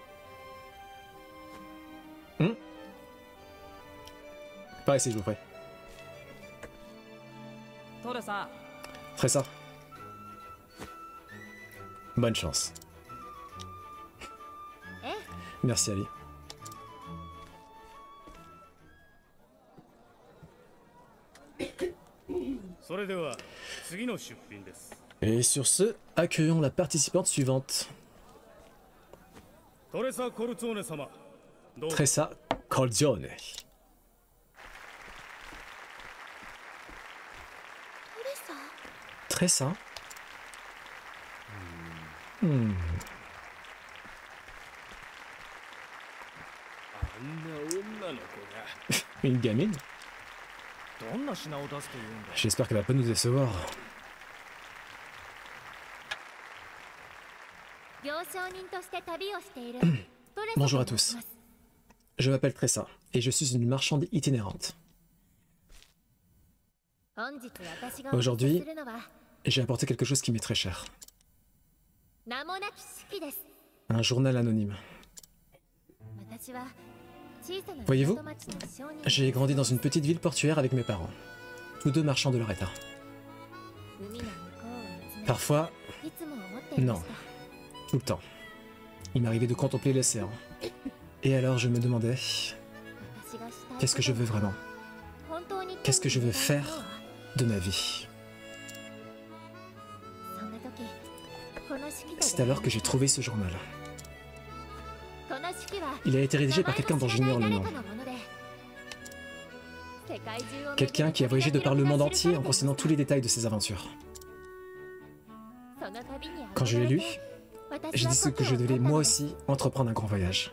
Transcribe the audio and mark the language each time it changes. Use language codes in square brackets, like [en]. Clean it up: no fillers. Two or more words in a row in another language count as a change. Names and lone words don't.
[fr] Par ici, je vous prie. [ja] トレサ [fr] Tresa. Bonne chance. Merci, Ali. [ja] それでは次の出品です。 [fr] Et sur ce, accueillons la participante suivante. [ja] トレサ・コルツォーネ様、どうぞ。 [fr] Tresa Colzione. [ja] トレサ [fr] Tresa. [ja] あんな女の子が [fr] Une gamine. [ja] どんな品を出すというんだ [fr] J'espère qu'elle va pas nous décevoir. [ja] 行商人として旅をしているトレサ [fr] Bonjour à [ja] と申し [fr] tous. [ja] ます [fr] Je m'appelle Tresa et je suis une marchande itinérante. [ja] 本日私がお見せ [fr] Aujourd'hui, [ja] するのは [fr] j'ai apporté quelque chose qui m'est très cher. [ja] 名もなき式です [fr] Un journal anonyme. [ja] 私は小さな [fr] Voyez-vous, [ja] 港町の商人 [fr] j'ai grandi dans une petite ville portuaire avec mes parents. Tous deux marchands de leur état. [ja] 海の向こうを見つめ [fr] Parfois, [ja] いつも思っていま [fr] non, [ja] した [fr] tout le temps. Il m'arrivait de contempler l'océan. Et alors je me demandais, [ja] 私がしたい [fr] qu'est-ce que je veux vraiment? [ja] 本当に [fr] Qu'est-ce que je veux [ja] 手に入れたい [fr] faire [ja] ものは [fr] de ma vie? [ja] そんな時この式で [fr] C'est alors que j'ai trouvé ce journal. Il a été rédigé par quelqu'un dont j'ignore le nom. Quelqu'un qui a voyagé de par le monde entier en concernant tous les détails de ses aventures. Quand je l'ai lu, j'ai dit que je devais moi aussi entreprendre un grand voyage.